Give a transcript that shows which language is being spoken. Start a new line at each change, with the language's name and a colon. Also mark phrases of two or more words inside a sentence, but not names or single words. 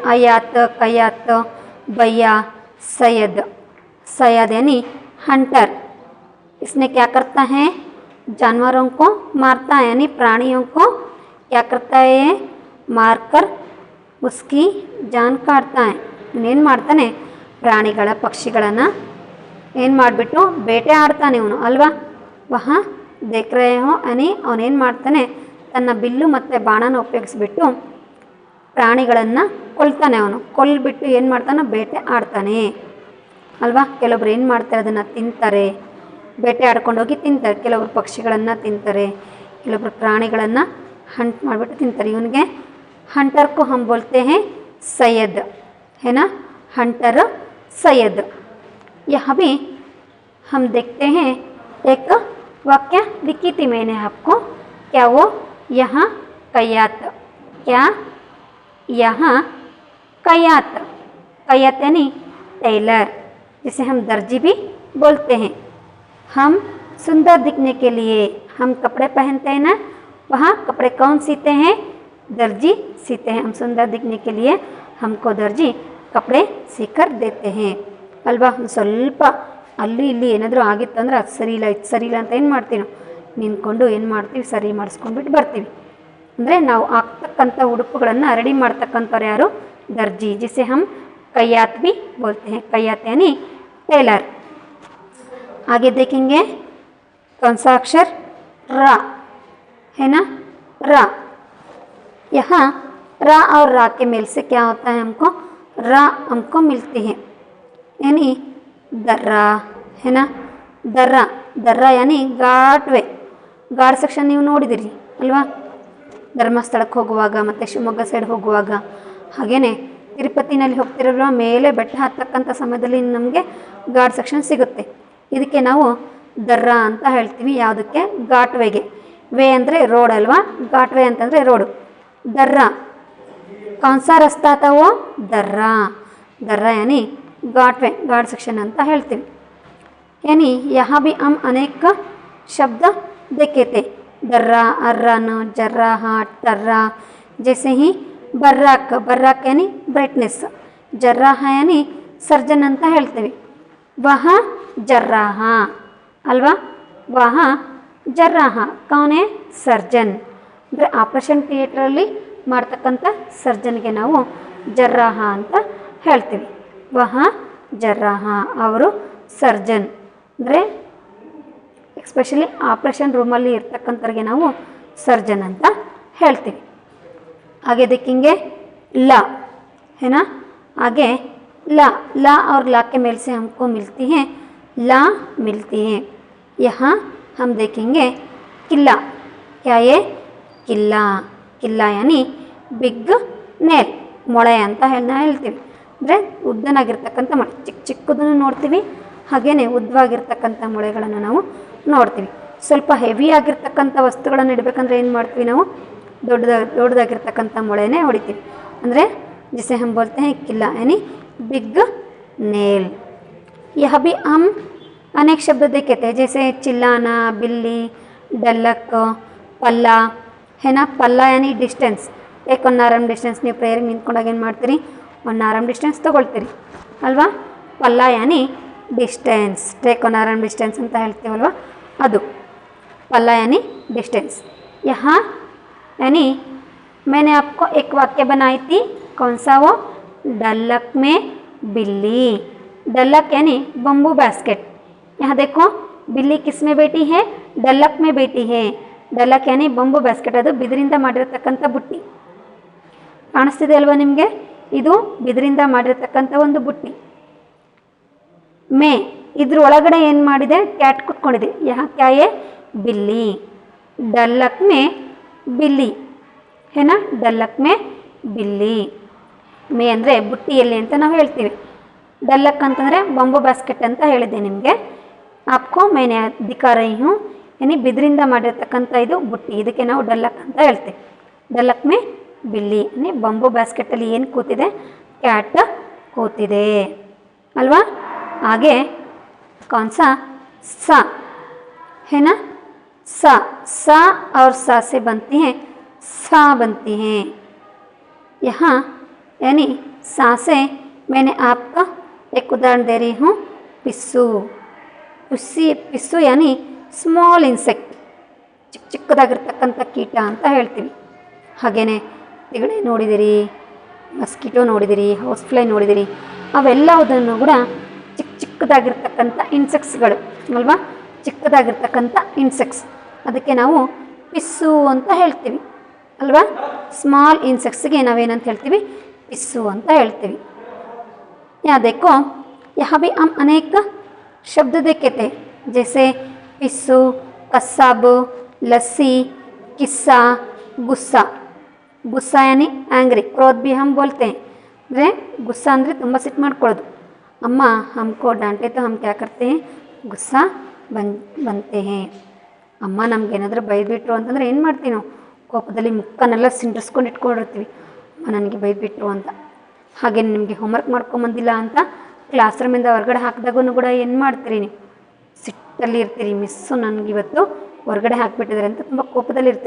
Hindi: आयात, कयात, भैया, सैयद. सैयद यानी हंटर. इसने क्या करता है, जानवरों को मारता है, यानी प्राणियों को क्या करता है, मारकर उसकी जान काटता है.
Kannada: ಇನ್ನೇನು ಮಾಡ್ತಾನೆ, ಪ್ರಾಣಿಗಳ ಪಕ್ಷಿಗಳನ್ನು ಏನು ಮಾಡಿಬಿಟ್ಟು ಬೇಟೆ ಆಡ್ತಾನೆ ಇವನು ಅಲ್ವಾ.
Hindi: वह देख रहे हो
Kannada: ಅನಿ ಅವನೇನು ಮಾಡ್ತಾನೆ, ತನ್ನ ಬಿಲ್ಲು ಮತ್ತು ಬಾಣನ ಉಪಯೋಗಿಸ್ಬಿಟ್ಟು ಪ್ರಾಣಿಗಳನ್ನು ಕೊಲ್ತಾನೆ. ಅವನು ಕೊಲ್ಬಿಟ್ಟು ಏನು ಮಾಡ್ತಾನೆ, ಬೇಟೆ ಆಡ್ತಾನೆ ಅಲ್ವಾ. ಕೆಲವೊಬ್ರು ಏನು ಮಾಡ್ತಾರೆ, ಅದನ್ನು ತಿಂತಾರೆ, ಬೇಟೆ ಆಡ್ಕೊಂಡೋಗಿ ತಿಂತಾರೆ. ಕೆಲವರು ಪಕ್ಷಿಗಳನ್ನು ತಿಂತಾರೆ, ಕೆಲವೊಬ್ರು ಪ್ರಾಣಿಗಳನ್ನು ಹಂಟ್ ಮಾಡಿಬಿಟ್ಟು ತಿಂತಾರೆ.
Hindi: ಇವನಿಗೆ हंटर को हम बोलते हैं सैयद, है ना, हंटर सैयद। यहाँ भी हम देखते हैं एक वाक्य लिखी थी मैंने आपको, क्या वो, यहाँ कयात, क्या यहाँ कयात, कयात यानी टेलर, जिसे हम दर्जी भी बोलते हैं। हम सुंदर दिखने के लिए हम कपड़े पहनते हैं ना, वहाँ कपड़े कौन सीते हैं, दर्जी सीते हैं। हम सुंदर दिखने के लिए हमको दर्जी कपड़े सीकर देते हैं ಅಲ್ವಾ.
Kannada: ಸ್ವಲ್ಪ ಅಲ್ಲಿ ಇಲ್ಲಿ ಏನಾದರೂ ಆಗಿತ್ತು ಅಂದ್ರೆ ಅದು ಸರಿ ಇಲ್ಲ ಇದು ಸರಿ ಇಲ್ಲ ಅಂತ ಏನು ಮಾಡ್ತೀವಿ ನಾವು, ನಿಂತ್ಕೊಂಡು ಏನು ಮಾಡ್ತೀವಿ, ಸರಿ ಮಾಡಿಸ್ಕೊಂಡ್ಬಿಟ್ಟು ಬರ್ತೀವಿ. ಅಂದರೆ ನಾವು ಆಗ್ತಕ್ಕಂಥ ಉಡುಪುಗಳನ್ನು ರೆಡಿ ಮಾಡ್ತಕ್ಕಂಥವ್ರು ಯಾರು,
Hindi: दर्जी, जिसे हम कयात भी बोलते हैं। कयात यानी टेलर। आगे देखेंगे कौन सा अक्षर, रा, है ना, रा। यहाँ रा और रा के मेल से क्या होता है, हमको रा हमको मिलती है, यानी दर्रा, है ना, दर्रा, दर्रा यानी ಘಾಟ್ವೆ.
English: ghat section
Kannada: ನೀವು ನೋಡಿದಿರಿ ಅಲ್ವಾ, ಧರ್ಮಸ್ಥಳಕ್ಕೆ ಹೋಗುವಾಗ ಮತ್ತು ಶಿವಮೊಗ್ಗ ಸೈಡ್ ಹೋಗುವಾಗ, ಹಾಗೆಯೇ ತಿರುಪತಿನಲ್ಲಿ ಹೋಗ್ತಿರಲ್ವ, ಮೇಲೆ ಬೆಟ್ಟ ಹತ್ತಕ್ಕಂಥ ಸಮಯದಲ್ಲಿ ನಮಗೆ
English: ghat section
Kannada: ಸಿಗುತ್ತೆ. ಇದಕ್ಕೆ ನಾವು ದರ್ರಾ ಅಂತ ಹೇಳ್ತೀವಿ. ಯಾವುದಕ್ಕೆ, ಘಾಟ್ವೆಗೆ. ವೇ ಅಂದರೆ ರೋಡ್ ಅಲ್ವಾ, ಘಾಟ್ವೆ ಅಂತಂದರೆ ರೋಡು.
Hindi: दर्रा कौन सा रास्ता था वो, दर्रा, दर्रा यानी घाटवे,
English: ghat section
Kannada: ಅಂತ ಹೇಳ್ತೀವಿ.
Hindi: यानी यहाँ भी हम अनेक शब्द देखे थे, दर्रा, अर्रन, जर्रा, हाट, तर्रा, जैसे ही बर्राक, बर्राक यानी ब्राइटनेस, जर्राह यानी सर्जन
Kannada: ಅಂತ ಹೇಳ್ತೀವಿ.
Hindi: वह जर्राह ಅಲ್ವಾ, वह जर्राह कौन है, सर्जन.
Kannada: ಅಂದರೆ ಆಪರೇಷನ್ ಥಿಯೇಟ್ರಲ್ಲಿ ಮಾಡ್ತಕ್ಕಂಥ ಸರ್ಜನ್ಗೆ ನಾವು ಜರ್ರಾಹ ಅಂತ ಹೇಳ್ತೀವಿ.
Hindi: वह जर्राह,
Kannada: ಅವರು ಸರ್ಜನ್. ಅಂದರೆ ಎಸ್ಪೆಷಲಿ ಆಪರೇಷನ್ ರೂಮಲ್ಲಿ ಇರ್ತಕ್ಕಂಥವ್ರಿಗೆ ನಾವು ಸರ್ಜನ್ ಅಂತ ಹೇಳ್ತೀವಿ.
Hindi: आगे देखेंगे ला, है ना, आगे ला, ला और ला के मेल से हमको मिलती हैं ला मिलती है। यहाँ हम देखेंगे किला, क्या ये, किला, किला यानी
English: big nail,
Kannada: ಮೊಳೆ ಅಂತ ಹೇಳ್ತೀವಿ. ಅಂದರೆ ಉದ್ದನಾಗಿರ್ತಕ್ಕಂಥ ಮೊಳೆ, ಚಿಕ್ಕ ಚಿಕ್ಕದನ್ನು ನೋಡ್ತೀವಿ, ಹಾಗೆಯೇ ಉದ್ದವಾಗಿರ್ತಕ್ಕಂಥ ಮೊಳೆಗಳನ್ನು ನಾವು ನೋಡ್ತೀವಿ. ಸ್ವಲ್ಪ ಹೆವಿ ಆಗಿರ್ತಕ್ಕಂಥ ವಸ್ತುಗಳನ್ನು ಇಡಬೇಕಂದ್ರೆ ಏನು ಮಾಡ್ತೀವಿ ನಾವು, ದೊಡ್ಡದಾಗಿರ್ತಕ್ಕಂಥ ಮೊಳೆನೇ ಹೊಡಿತೀವಿ.
Hindi: ಅಂದರೆ जिसे हम बोलते हैं किला यानी बिग नेल। यह भी हम अनेक शब्द देखे थे, जैसे चिल्लाना, बिल्ली, डल्लक, पल्ला, है ना, पल्ला यानी डिस्टेंस.
Kannada: एक
English: 1 arm distance
Kannada: ನೀವು ಪ್ರೇಯರ್ಗೆ ನಿಂತ್ಕೊಂಡಾಗ ಏನು ಮಾಡ್ತೀರಿ,
English: 1 arm distance
Kannada: ತೊಗೊಳ್ತೀರಿ ಅಲ್ವಾ.
Hindi: पल्ला यानी डिस्टेंस,
English: take 1 arm distance
Kannada: ಅಂತ ಹೇಳ್ತೀವಲ್ವ, ಅದು
Hindi: पल्ला यानी डिस्टेंस। यहाँ यानी मैंने आपको एक वाक्य बनाई थी, कौन सा वो, डल्लक में बिल्ली, डल्लक यानी
English: bamboo basket.
Hindi: यहाँ देखो बिल्ली किस में बैठी है, डल्लक में बैठी है। डल्लक यानी
English: bamboo basket,
Kannada: ಅದು ಬಿದಿರಿಂದ ಮಾಡಿರತಕ್ಕಂಥ ಬುಟ್ಟಿ ಕಾಣಿಸ್ತಿದೆ ಅಲ್ವಾ ನಿಮಗೆ, ಇದು ಬಿದಿರಿಂದ ಮಾಡಿರತಕ್ಕಂಥ ಒಂದು ಬುಟ್ಟಿ. ಮೇ ಇದ್ರ ಒಳಗಡೆ ಏನು ಮಾಡಿದೆ, ಕ್ಯಾಟ್ ಕುತ್ಕೊಂಡಿದೆ.
Hindi: यहाँ क्या है, बिल्ली, डल्लक में बिल्ली, है ना, डल्लक में बिल्ली।
Kannada: ಮೇ ಅಂದರೆ ಬುಟ್ಟಿಯಲ್ಲಿ ಅಂತ ನಾವು ಹೇಳ್ತೀವಿ, ಡಲ್ಲಕ್ ಅಂತಂದರೆ
English: bamboo basket
Kannada: ಅಂತ ಹೇಳಿದೆ ನಿಮಗೆ.
Hindi: आपको मैंने दिखा रही हूँ,
Kannada: ಯಾನಿ ಬಿದಿರಿಂದ ಮಾಡಿರ್ತಕ್ಕಂಥ ಇದು ಬುಟ್ಟಿ, ಇದಕ್ಕೆ ನಾವು ಡಲ್ಲಕ್ ಅಂತ ಹೇಳ್ತೀವಿ.
Hindi: डल्लक में बिल्ली यानी
Kannada: ಬಂಬು ಬಾಸ್ಕೆಟಲ್ಲಿ ಏನು ಕೂತಿದೆ, ಕ್ಯಾಟ್ ಕೂತಿದೆ ಅಲ್ವಾ.
Hindi: ಹಾಗೆ कौन सा, सा, है ना, सा, सा और सा से बनती हैं सा बनती हैं। यहाँ यानी सा से मैंने आपका एक उदाहरण दे रही हूँ, पिस्सू, पिस्सू यानी
English: small insect,
Kannada: ಚಿಕ್ಕ ಚಿಕ್ಕದಾಗಿರ್ತಕ್ಕಂಥ ಕೀಟ ಅಂತ ಹೇಳ್ತೀವಿ. ಹಾಗೆಯೇ ತಿಗಣೆ ನೋಡಿದಿರಿ, ಮಸ್ಕಿಟೋ ನೋಡಿದಿರಿ,
English: house fly
Kannada: ನೋಡಿದಿರಿ, ಅವೆಲ್ಲವುದನ್ನು ಕೂಡ ಚಿಕ್ಕ ಚಿಕ್ಕದಾಗಿರ್ತಕ್ಕಂಥ ಚಿಕ್ಕದಾಗಿರ್ತಕ್ಕಂಥ ಇನ್ಸೆಕ್ಟ್ಸ್ಗಳು ಅಲ್ವಾ, ಚಿಕ್ಕದಾಗಿರ್ತಕ್ಕಂಥ ಇನ್ಸೆಕ್ಟ್ಸ್, ಅದಕ್ಕೆ ನಾವು ಪಿಸ್ಸು ಅಂತ ಹೇಳ್ತೀವಿ ಅಲ್ವಾ. ಸ್ಮಾಲ್ ಇನ್ಸೆಕ್ಟ್ಸ್ಗೆ ನಾವೇನಂತ ಹೇಳ್ತೀವಿ, ಪಿಸ್ಸು ಅಂತ ಹೇಳ್ತೀವಿ. यहाँ देखो, यहाँ भी हम अनेक शब्द देखे थे, जैसे पिस्सू, कस्साब, लस्सी, किस्सा, गुस्सा. गुस्सा यानी एंग्री, क्रोध भी हम बोलते हैं. ಅಂದರೆ ಗುಸ್ಸಾ ಅಂದರೆ ತುಂಬ ಸಿಟ್ಟು ಮಾಡ್ಕೊಳ್ಳೋದು.
Hindi: ಅಮ್ಮ हमको डांटे तो हम क्या करते हैं, गुस्सा बनते हैं.
Kannada: ಅಮ್ಮ ನಮಗೇನಾದರೂ ಬೈದ್ಬಿಟ್ರು ಅಂತಂದರೆ ಏನು ಮಾಡ್ತೀವಿ ನಾವು, ಕೋಪದಲ್ಲಿ ಮುಖನೆಲ್ಲ ಸಿಂಡಿಸ್ಕೊಂಡು ಇಟ್ಕೊಂಡಿರ್ತೀವಿ, ಅಮ್ಮ ನನಗೆ ಬೈದ್ಬಿಟ್ರು ಅಂತ. ಹಾಗೆ ನಿಮಗೆ ಹೋಮ್ವರ್ಕ್ ಮಾಡ್ಕೊಂಬಂದಿಲ್ಲ ಅಂತ ಕ್ಲಾಸ್ ರೂಮಿಂದ ಹೊರಗಡೆ ಹಾಕಿದಾಗೂ ಕೂಡ ಏನು ಮಾಡ್ತೀರಿ, ನೀವು ಸಿಟ್ಟಲ್ಲಿ ಇರ್ತೀರಿ, ಮಿಸ್ಸು ನನಗಿವತ್ತು ಹೊರಗಡೆ ಹಾಕಿಬಿಟ್ಟಿದ್ದಾರೆ ಅಂತ ತುಂಬ ಕೋಪದಲ್ಲಿ ಇರ್ತೀರಿ.